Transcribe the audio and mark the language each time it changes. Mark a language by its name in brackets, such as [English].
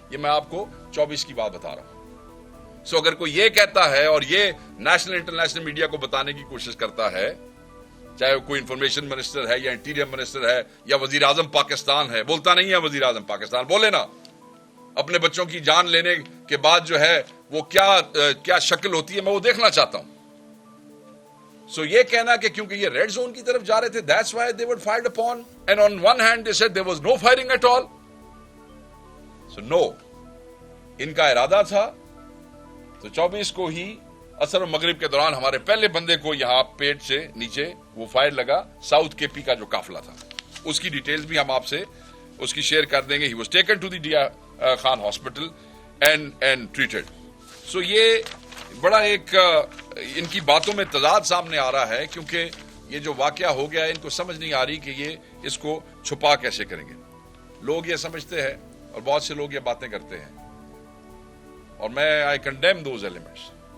[Urdu] یہ میں آپ کو 24 کی بات بتا رہا ہوں. سو اگر کوئی یہ کہتا ہے اور یہ نیشنل انٹرنیشنل میڈیا کو بتانے کی کوشش کرتا ہے، چاہے وہ کوئی انفارمیشن منسٹر ہے یا انٹیریئر منسٹر ہے یا وزیر اعظم پاکستان ہے، بولتا نہیں ہے وزیر اعظم پاکستان، بولے نا اپنے بچوں کی جان لینے کے بعد جو ہے وہ کیا شکل ہوتی ہے، میں وہ دیکھنا چاہتا ہوں. سو یہ کہنا کہ کیونکہ یہ ریڈ زون کی طرف جا رہے تھے [English] that's why they were fired upon, and on one hand they said there was no firing at all. So no, [Urdu] ان کا ارادہ تھا. تو 24 کو ہی اثر و مغرب کے دوران ہمارے پہلے بندے کو یہاں پیٹ سے نیچے وہ فائر لگا. ساؤتھ کے پی کا جو قافلہ تھا اس کی ڈیٹیلز بھی ہم آپ سے اس کی شیئر کر دیں گے. [English] He was taken to the D I Khan hospital and treated. [Urdu] سو یہ بڑا ایک ان کی باتوں میں تضاد سامنے آ رہا ہے، کیونکہ یہ جو واقعہ ہو گیا ہے ان کو سمجھ نہیں آ رہی کہ یہ اس کو چھپا کیسے کریں گے. لوگ یہ سمجھتے ہیں اور بہت سے لوگ یہ باتیں کرتے ہیں، اور میں [English] I condemn those elements.